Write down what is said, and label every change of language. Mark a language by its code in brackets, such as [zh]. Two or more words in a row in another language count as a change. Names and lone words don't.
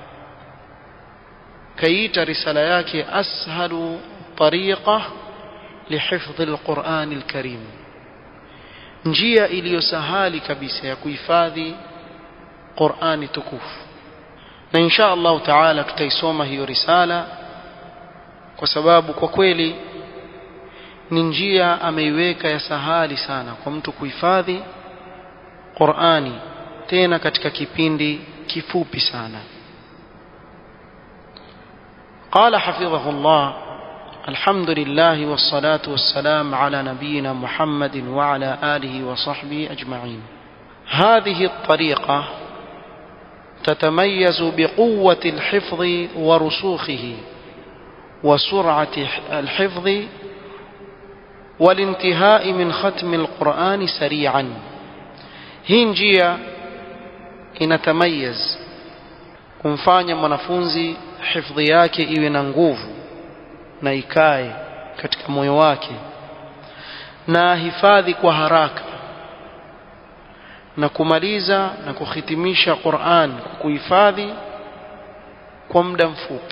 [sw] kaita risala yake [ar] أسهل طريقة لحفظ القرآن الكريم, [sw] njia iliyosahali kabisa ya kuhifadhi Qur'ani tukufu. na [ar] إن شاء الله تعالى [sw] tutaisoma hiyo risala, kwa sababu kwa kweli ni njia ameiweka ya sahali sana kwa mtu kuhifadhi Qur'ani, tena katika kipindi kifupi sana. [ar] قال حفظه الله: الحمد لله والصلاة والسلام على نبينا محمد وعلى آله وصحبه أجمعين. هذه الطريقة تتميز بقوة الحفظ ورسوخه وسرعة الحفظ والانتهاء من ختم القرآن سريعا. [sw] hii njia inatamayaz kumfanya mwanafunzi hifadhi yake iwe na nguvu na ikae katika moyo wake, na hifadhi kwa haraka na kumaliza na kuhitimisha Qur'an kwa kuhifadhi kwa muda mfupi.